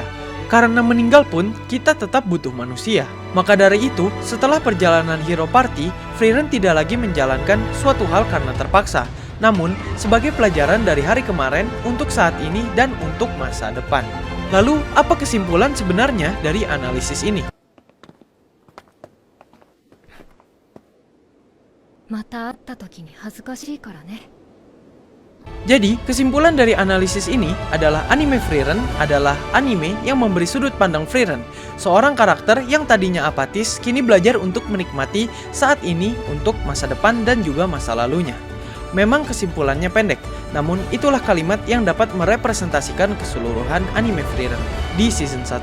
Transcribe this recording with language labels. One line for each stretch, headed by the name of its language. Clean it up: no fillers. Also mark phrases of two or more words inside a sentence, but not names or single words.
Indonesian: Karena meninggal pun, kita tetap butuh manusia. Maka dari itu, setelah perjalanan Hero Party, Frieren tidak lagi menjalankan suatu hal karena terpaksa. Namun, sebagai pelajaran dari hari kemarin, untuk saat ini, dan untuk masa depan. Lalu, apa kesimpulan sebenarnya dari analisis ini?
Japanese: また会った時に恥ずかしいからね。
Indonesian: Jadi, kesimpulan dari analisis ini adalah anime Frieren adalah anime yang memberi sudut pandang Frieren, seorang karakter yang tadinya apatis kini belajar untuk menikmati saat ini untuk masa depan dan juga masa lalunya. Memang kesimpulannya pendek, namun itulah kalimat yang dapat merepresentasikan keseluruhan anime Frieren di season 1.